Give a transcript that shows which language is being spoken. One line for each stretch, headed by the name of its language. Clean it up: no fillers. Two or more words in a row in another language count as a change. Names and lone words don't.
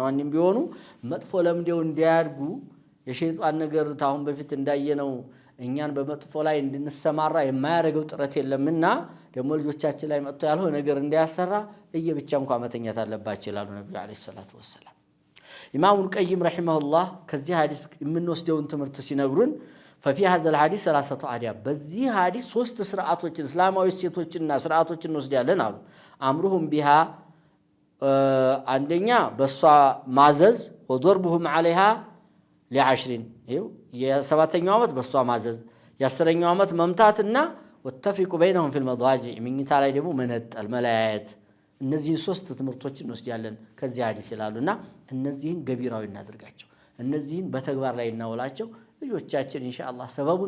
Amharic: ወንድም ቢሆኑ መጥፎ ለምደው እንዲያድጉ የሸይጣን ነገር ታሁን በፊት እንዳየነው እኛን በመጥፎ ላይ እንድንሰማራ የማያደርገው ጥረት የለምና ደግሞ ልጆቻችን ላይ መጥቶ ያልሆነ ነገር እንዲያሰራ እየብቻ እንኳን መተኛት አለባቸው ይላሉ ነብዩ
Arabic: عليه الصلاة والسلام።
Amharic: ኢማሙል ቀይም ረሂመሁላህ ከዚህ ሐዲስ የምንወስደውን ትምህርት ሲነግሩን
Arabic: ففي هذا الحديث 3 آداب
Amharic: በዚህ ሐዲስ 3 ስርዓቶችን እስላማዊ ሴቶችና ስርዓቶችን እንወስዳለን አሉ።
Arabic: أمروهم بها
Amharic: አንደኛ በሷ ማዘዝ
Arabic: واضربهم عليها ل10
Amharic: ይው የ7ኛው ዓመት በሷ ማዘዝ የ10ኛው ዓመት መምታትና
Arabic: وفرقوا بينهم في المضاجع
Amharic: ምኝታ ላይ ደግሞ መነጠል መለያየት። እነዚህን 3 ትምህርቶችን እንወስዳለን ከዚህ ሐዲስ ይላሉና እነዚህን ገቢራዊ እናድርጋቸው። እነዚህን በተግባር ላይ እናውላቸው። ልጆቻችን ኢንሻአላህ ሰበቡን